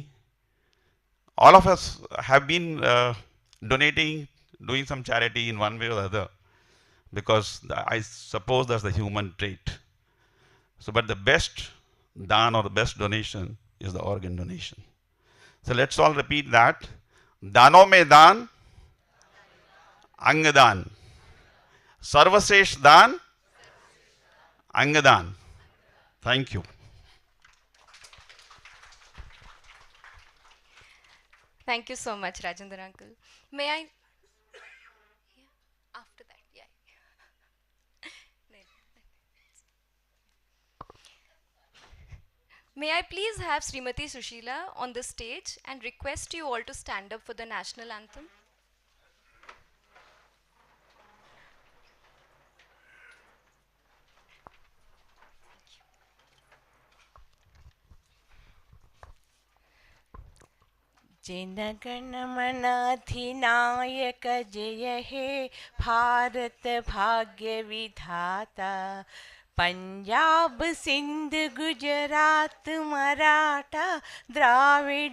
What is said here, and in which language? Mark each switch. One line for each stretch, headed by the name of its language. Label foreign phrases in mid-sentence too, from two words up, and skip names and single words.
English: All of us have been donating, doing some charity in one way or the other, because I suppose that's the human trait. So, but the best dan or the best donation is the organ donation.
Hindi: So let's all repeat that. दानों में दान, अंग दान. सर्वश्रेष्ठ दान, अंग दान.
English: Thank you. Thank you so much, Rajendra Uncle. May I? After that, yeah. May I please have Srimati Sushila on the stage and request you all to stand up for the national anthem?
Bangla: জনগণ মন অধিনায়ক জয় হে ভারত ভাগ্য বিধাতা পাঞ্জাব সিন্ধু গুজরাট মরাঠা দ্রাবিড়